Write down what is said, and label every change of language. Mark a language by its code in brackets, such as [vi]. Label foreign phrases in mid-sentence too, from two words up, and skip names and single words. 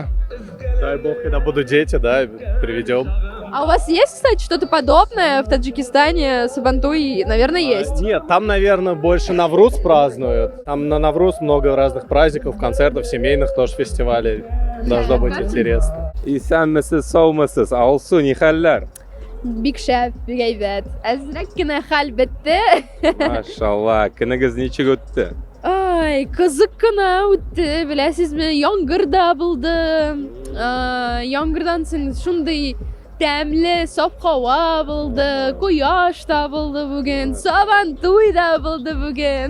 [ru] Дай бог, когда будут дети, да, приведем. А у вас есть, кстати, что-то подобное в Таджикистане? Сабантуй, наверное, есть. Нет, там, наверное, больше Навруз празднуют. Там на Навруз много разных праздников, концертов, семейных тоже фестивалей. Должно быть интересно. [tt] Исәнмесез, саумысыз, алсу ни хәлләр? Бик шәп, бик әйбәт. Әзрәк кенә хәл бетте. Машалла, көнегез ничек үтте? Ай, кызык кына үтте, беләсезме, яңгыр да булды. Яңгырдан соң шундый тәмле саф һава булды, кояш та булды бүген, Сабантуй да булды бүген.